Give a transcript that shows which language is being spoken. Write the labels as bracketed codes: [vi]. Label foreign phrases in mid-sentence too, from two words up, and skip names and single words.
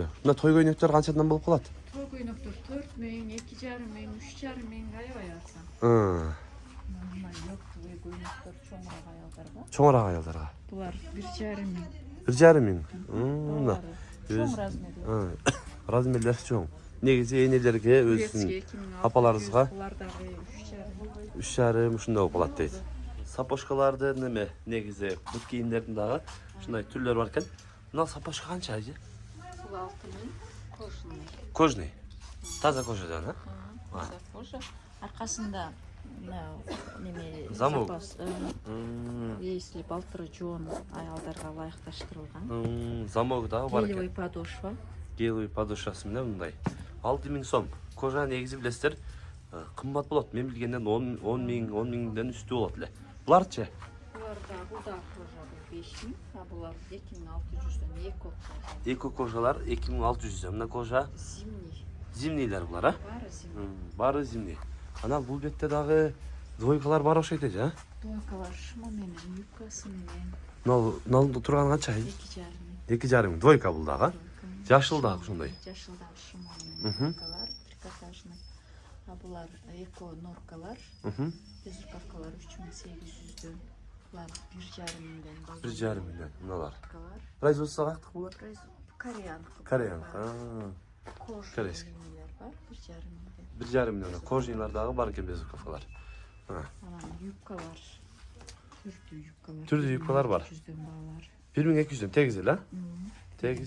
[ky] Мына той көйнөктөр канчадан болуп калат? Той көйнөктөр 4000, 2,500, 3,500 аябай арзан. Мына той көйнөктөр чоңураак аялдарга. Чоңураак аялдарга. Булар 1,500. 1,5 миң. Мына [kk] Чоң размерлі. [ky] Размерлер чоң. [kk] Негізі енелерге өзінің апаларыңызға Бұлардағы 3,5. [ky] 3,5 ушундай болуп калат дейт. Сапожкаларды неме негизи бут кийимдердин дагы ушундай түрлөр бар экен. Мына сапожка канча айжы? [kk] Бұл 6.000 кожаный. [ky] Кожный. Таза кожадан, а? [kk] Таза кожа. Арқасында неме [ky] Замок. запас. [kk] Если балтыры жуан аялдарға лайықташтырылған. [ky] Замок дагы бар Гелевый экен. подошва. Гелевый подошвасы менен мындай. 6.000 сом. Кожа негизи билесиздер, кымбат болот. Мен билгенден 10.000ден үстү болот эле. Буларчы? [kk] Бұларда кожа 5.000, а бұлар 2.600-ден [ky] Эко кожалар 2.600. Мына кожа Зимний. зимнийлер булар, а? Бары зимний. Бары зимний. Анан бул бетте дагы двойкалар бар окшойт эже, а? Двойкалар шыма менен, юбкасы менен. Налды турган канча? 2,5. 2,5 двойка бул дагы. Жашыл дагы ушундай. [kk] Жашылдағы шыма менен. Юбкалар, трикотажный. А бұлар эко норкалар. Без рукавкалар 3.800-ден. Бұлар 1,5-ден. [ky] 1,5 миллион мыналар. Юбкалар. Производство каяктык булар? Кореянка. Кореянка. Кожа Корейский. нелер бар, 1,5-ден. 1,5 миллион. Кожнилар дагы бар экен без рукавкалар. Анан юбкалар. Түрдүү юбкалар. Түрдүү юбкалар бар. 1.200-ден баалар. 1200 тегиз эле, а? Тегиз.